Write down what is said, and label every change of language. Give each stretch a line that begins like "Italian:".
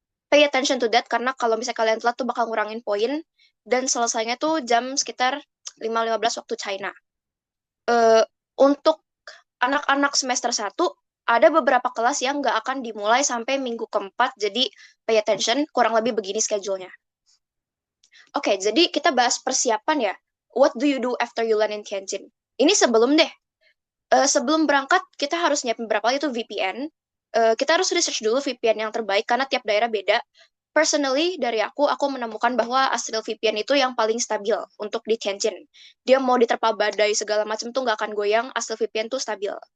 English: Pay attention to that,
Indonesian: karena kalau misalnya kalian telat tuh bakal ngurangin poin. Dan selesainya tuh jam sekitar 5.15 waktu China. Untuk anak-anak semester 1, ada beberapa kelas yang nggak akan dimulai sampai minggu keempat, jadi
English: pay attention,
Indonesian: kurang lebih begini schedule-nya. Oke, jadi kita bahas persiapan ya.
English: What do you do after you land in Tianjin?
Indonesian: Ini sebelum deh. Sebelum berangkat, kita harus nyiapin berapa kali itu VPN. Kita harus research dulu VPN yang terbaik, karena tiap daerah beda. Personally, dari aku menemukan bahwa Astral VPN itu yang paling stabil untuk di Tianjin. Dia mau diterpa badai segala macam tuh nggak akan goyang, Astral VPN tuh stabil.